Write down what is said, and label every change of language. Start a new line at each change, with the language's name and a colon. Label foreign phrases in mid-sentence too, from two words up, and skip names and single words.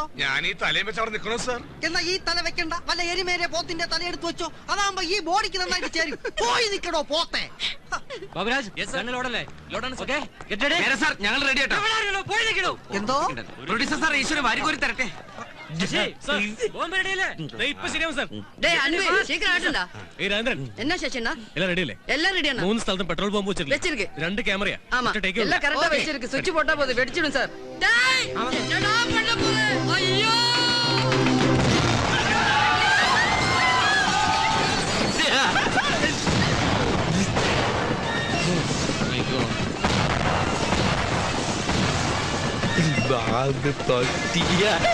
Malayalam: ഞാൻ ഈ തലയും വെച്ച് അവിടെ നിൽക്കണോ സാർ? എന്നാ ഈ തല വെക്കണ്ട, വല്ല എരിമേരെ പോത്തിന്റെ തല എടുത്ത് വെച്ചോ. അതാകുമ്പോ ഈ ബോഡിക്ക് നന്നായിട്ട് ചേരും. പോയി നിൽക്കണോ പോത്തെ. ഞങ്ങൾ റെഡി ആട്ടോ. എന്തോ പ്രൊഡ്യൂസർ സാർ ഈശ്വരൻ വാരിക്കോരി തരട്ടെ.
Tamil: என்ன சேஷனா எல்லாம் ரெடி இல்ல? எல்லாம் ரெடியானா? 3 ஸ்தலத்தும் பெட்ரோல் பாம் വെച്ചിருக்கு. 2 கேமரா. ஆமா, எல்லாம் கரெக்ட்டா வெச்சிருக்கு. சுவிட்ச் போட்டா போதும், வெடிச்சிடும் சார். டேய், என்னடா பண்ண போற? ஐயோ!
Malayalam: ബാഗ് തൊട്ടിയ